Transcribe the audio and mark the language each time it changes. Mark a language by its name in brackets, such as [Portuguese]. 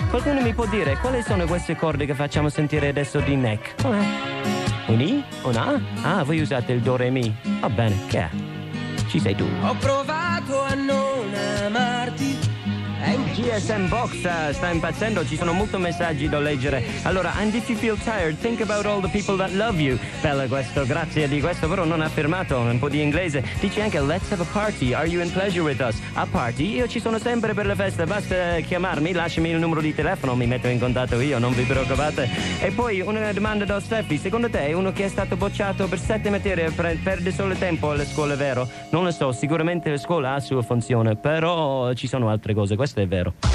[Italian] Qualcuno mi può dire quali sono queste corde che facciamo sentire adesso di Neck? Un I? Un A? Ah, voi usate il Do Re Mi. Va bene, che è? Ci sei tu. Ho provato a non amarti, è GSM Box sta impazzendo, ci sono molti messaggi da leggere. [English] Allora, and if you feel tired, think about all the people that love you. [Italian] Bello questo, grazie di questo, però non ha firmato, un po' di inglese. Dice anche, [English] let's have a party, are you in pleasure with us? A party? [Italian] Io ci sono sempre per le feste, basta chiamarmi, lasciami il numero di telefono, mi metto in contatto io, non vi preoccupate. E poi una domanda da Steffi, secondo te uno che è stato bocciato per 7 materie perde solo tempo alle scuole, vero? Non lo so, sicuramente la scuola ha la sua funzione, però ci sono altre cose, questo è vero.